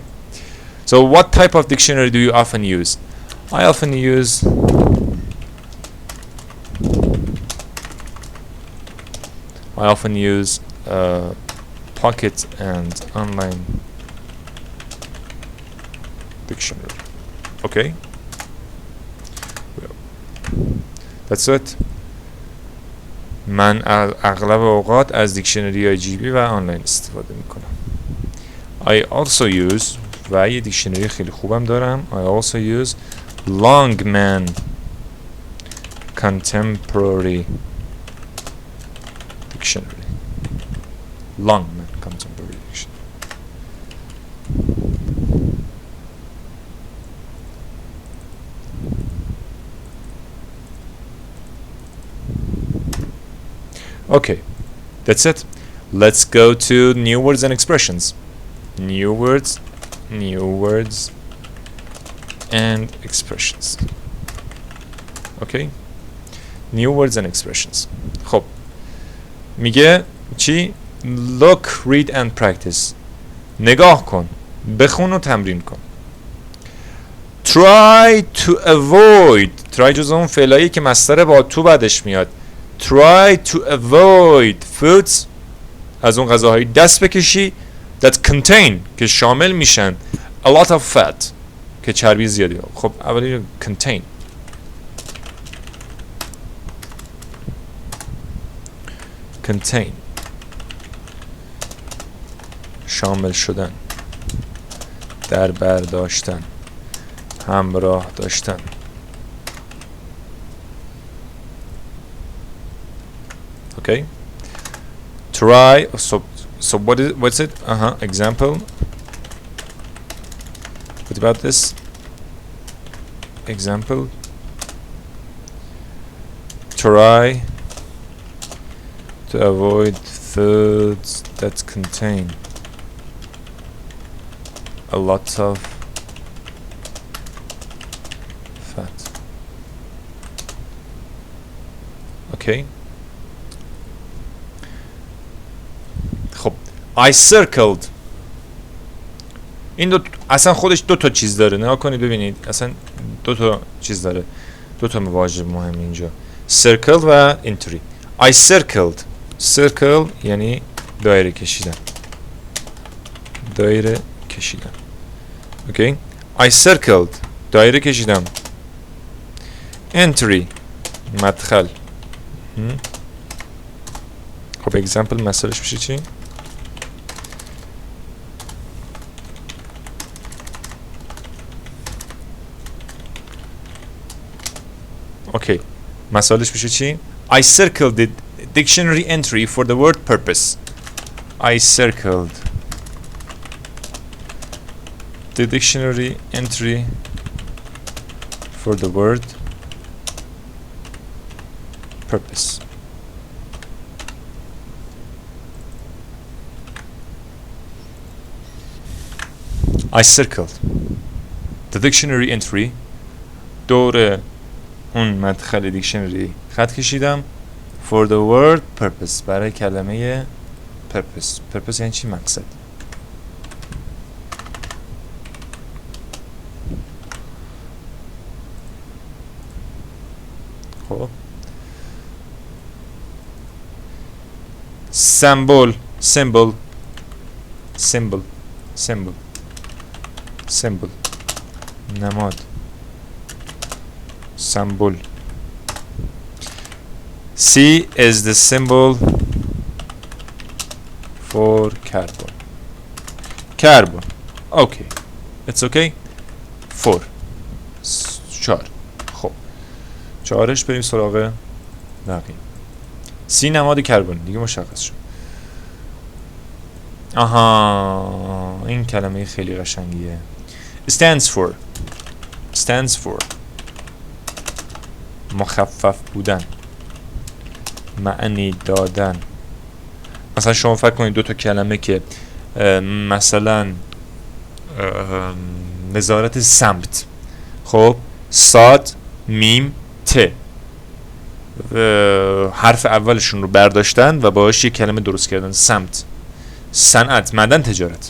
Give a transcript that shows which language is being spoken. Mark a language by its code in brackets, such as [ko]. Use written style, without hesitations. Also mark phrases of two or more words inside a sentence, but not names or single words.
[en] So what type of dictionary do you often use? I often use pocket and online dictionary. Okay, that's it. [fa] من اغلب اوقات از دیکشنری های جیبی و آنلاین استفاده میکنم. [en] I also use [fa] و یه دیکشنری خیلی خوبم دارم. [en] I also use Longman Contemporary Dictionary. Longman Contemporary Dictionary. Okay, that's it. Let's go to new words and expressions. New words and expressions. Okay, new words and expressions. [fa] خب میگه چی؟ [en] Look, read and practice. [fa] نگاه کن، بخون و تمرین کن. [en] Try to avoid. [fa] try جز اون فعلایی که مصدر با تو بعدش میاد. [en] Try to avoid foods. [fa] از اون غذاهای دست بکشی [en] that contain [fa] که شامل میشن [en] a lot of fat [fa] که چربی زیادی. خب اولی contain. contain شامل شدن، در بر داشتن، همراه داشتن. [en] Okay, try. So what's it? Example. What about this? Example. Try to avoid foods that contain a lot of fat. Okay. خب I circled. [fa] این اصلا خودش دو تا چیز داره. نگاه کنید ببینید اصلا دو تا چیز داره، دو تا واژه مهم اینجا. circle و entry. [en] I circled. [fa] circle یعنی دایره کشیدن، دایره کشیدن. [en] Okay, I circled [fa] دایره کشیدم. entry مدخل. خب example مثالش میشه چی؟ Okay, مثالش میشه چی؟ [en] I circled the dictionary entry for the word purpose. I circled the dictionary entry for the word purpose. I circled the dictionary entry. [fa] دور اون مدخل دیکشنری خط کشیدم [en] for the word purpose. [fa] برای کلمه purpose. purpose یعنی چی؟ مقصد. [en] خب symbol. symbol. symbol. symbol. symbol. [fa] نماد. symbol. [en] C is the symbol for carbon. carbon. Okay, it's okay. [fa] 4. 4. خب 4ش بریم سراغ بقیه. C نماد کربن دیگه مشخص شد. آها این کلمه خیلی قشنگیه. [en] stands for. stands for. [fa] مخفف بودن، معنی دادن. مثلا شما فکر کنید دو تا کلمه که مثلا وزارت سمت، خب صاد میم ت، حرف اولشون رو برداشتن و باهاش یک کلمه درست کردن، سمت، صنعت، معدن، تجارت.